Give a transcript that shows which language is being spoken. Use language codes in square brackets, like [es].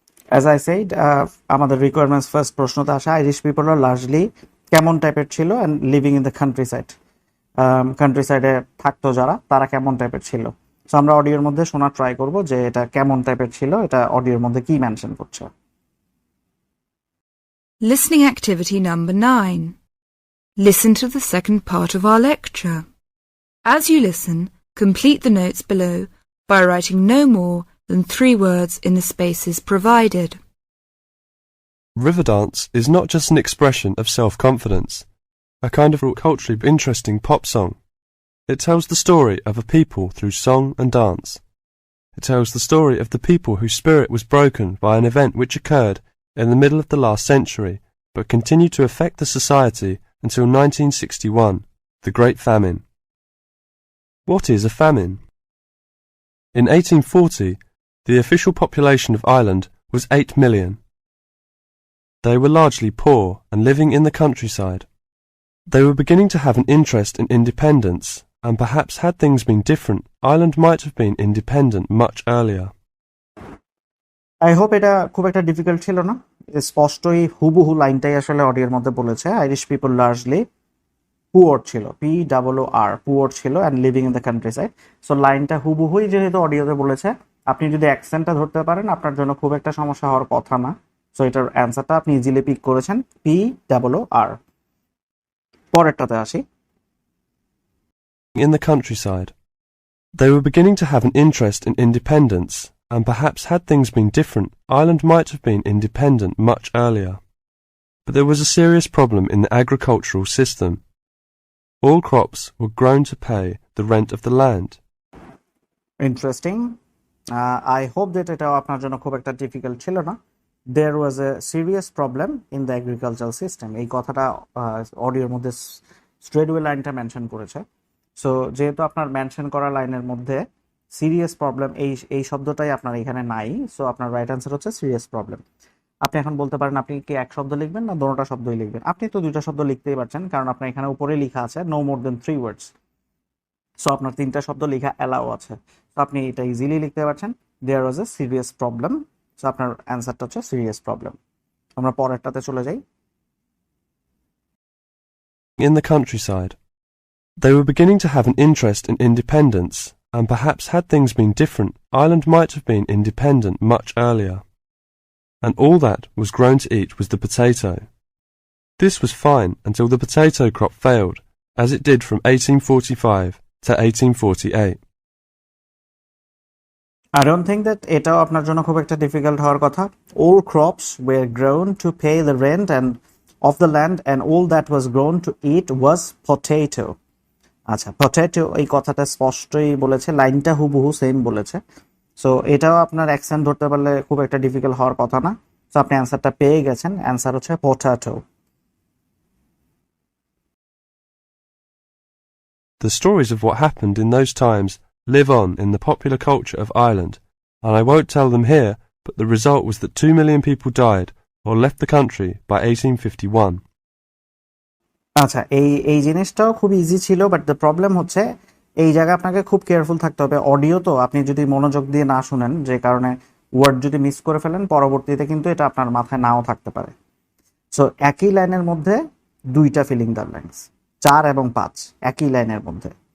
[en] as I said, আমাদের requirements first [bn] প্রশ্নতে আসা, [en] Irish people are largely [bn] কেমন টাইপের ছিল [en] And living in the countryside. [bn] Country সাইডে থাকতো যারা, তারা কেমন টাইপের ছিল। সো আমরা অডিওর মধ্যে শোনার ট্রাই করব যে এটা কেমন টাইপের ছিল, এটা অডিওর মধ্যে কি মেনশন করছে। [en] Listening activity number 9. Listen to the second part of our lecture. As you listen, complete the notes below by writing no more than 3 words in the spaces provided. Riverdance is not just an expression of self-confidence, a kind of culturally interesting pop song. It tells the story of a people through song and dance. It tells the story of the people whose spirit was broken by an event which occurred in the middle of the last century, but continued to affect the society until 1961, the Great Famine. What is a famine? In 1840, the official population of Ireland was 8 million. They were largely poor and living in the countryside. They were beginning to have an interest in independence, and perhaps had things been different, Ireland might have been independent much earlier. [bn] I hope এটা খুব একটা difficult ছিল না, স্পষ্টই হুবহু লাইনটাই আসলে অডিওর মধ্যে বলেছে। [en] Irish people largely poor ছিল, POOR poor ছিল and living in the countryside. [bn] So লাইনটা হুবহুই যেহেতু অডিওতে বলেছে, আপনি যদি অ্যাকসেন্টটা ধরতে পারেন আপনার জন্য খুব একটা সমস্যা হওয়ার কথা না। সো এটার অ্যান্সারটা আপনি ইজিলি পিক করেছেন, POOR। পরেরটাতে আসি। [en] In the countryside. They were beginning to have an interest in independence, and perhaps had things been different, Ireland might have been independent much earlier. But there was a serious problem in the agricultural system. All crops were grown to pay the rent of the land. Interesting. I hope that [bn] এটাও আপনার জন্য খুব একটা difficult ছিল না। [en] There was a serious problem in the agricultural system. [bn] এই কথাটা অডিওর মধ্যে স্ট্রেটওয়ে লাইনটা মেনশন করেছে। সো যেহেতু আপনার মেনশন করা লাইনের মধ্যে সিরিয়াস প্রবলেম এই শব্দটাই আপনার এখানে নাই, সো আপনার রাইট অ্যান্সার হচ্ছে সিরিয়াস প্রবলেম। আপনি এখন বলতে পারেন আপনি কি এক শব্দ লিখবেন না দুটোটা শব্দই লিখবেন। আপনি তো দুইটা শব্দ লিখতেই পারছেন, কারণ আপনার এখানে উপরে লেখা আছে [en] No more than 3 words. [bn] সো আপনার 3টা শব্দ লেখা অ্যালাউ আছে, তো আপনি এটা ইজিলি লিখতে পারছেন। [en] There was a serious problem. So [bn] আপনার অ্যান্সারটা হচ্ছে [en] Serious problem. [bn] আমরা পরেরটাতে চলে যাই। [en] In the countryside. They were beginning to have an interest in independence, and perhaps had things been different, Ireland might have been independent much earlier. And all that was grown to eat was the potato. This was fine until the potato crop failed, as it did from 1845 to 1848. I don't think that [bn] এটাও আপনার জন্য খুব একটা difficult হওয়ার কথা। [en] All crops were grown to pay the rent and of the land, and all that was grown to eat was potato. [bn] আচ্ছা, potato এই কথাটা স্পষ্টই বলেছে, লাইনটা হুবহু সেম বলেছে। সো এটাও আপনার অ্যাকসেন্ট ধরতে পারলে খুব একটা ডিফিকাল্ট হওয়ার কথা না। সো আপনি অ্যান্সারটা পেয়ে গেছেন, অ্যান্সার হচ্ছে potato. [en] The stories of what happened in those times live on in the popular culture of Ireland, and I won't tell them here, but the result was that 2 million people died or left the country by 1851. [bn] আচ্ছা, এই জিনিসটাও খুব easy ছিল, but the problem হচ্ছে এই জায়গায় আপনাকে খুব কেয়ারফুল থাকতে হবে। অডিও তো আপনি যদি মনোযোগ দিয়ে না শুনেন, যে কারণে ওয়ার্ড যদি মিস করে ফেলেন, পরবর্তীতে কিন্তু এটা আপনার মাথায় নাও থাকতে পারে। সো একই লাইনের মধ্যে দুইটা ফিলিং দ্য ব্ল্যাঙ্কস, 4 এবং 5 একই লাইনের মধ্যে।